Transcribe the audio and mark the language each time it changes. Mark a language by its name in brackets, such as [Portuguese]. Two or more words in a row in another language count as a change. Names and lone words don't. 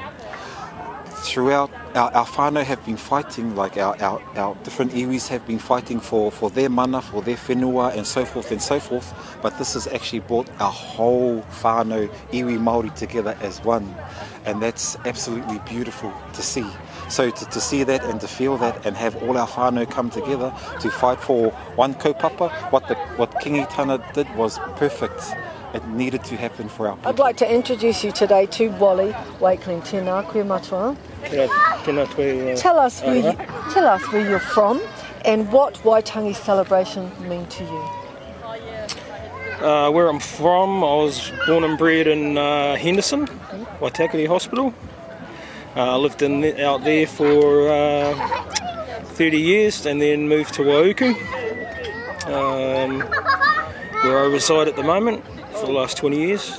[English] Throughout, our whānau have been fighting, like our different iwis have been fighting for their mana, for their whenua, and so forth, but this has actually brought our whole [Māori] whānau iwi Māori [English] together as one, and that's absolutely beautiful to see. So to see that and to feel that and have all our whānau come together to fight for one kaupapa, what Kingi Tana did was perfect. It needed to happen for our people. I'd like to introduce you today to Wally Wakeling. [Māori] Tēnā koe matua. Tēnā koe. [English] Tell us where you're from and what Waitangi celebrations mean to you. Where I'm from, I was born and bred in Henderson, Waitakere Hospital. I lived out there for 30 years and then moved to Waiuku, where I reside at the moment for the last 20 years.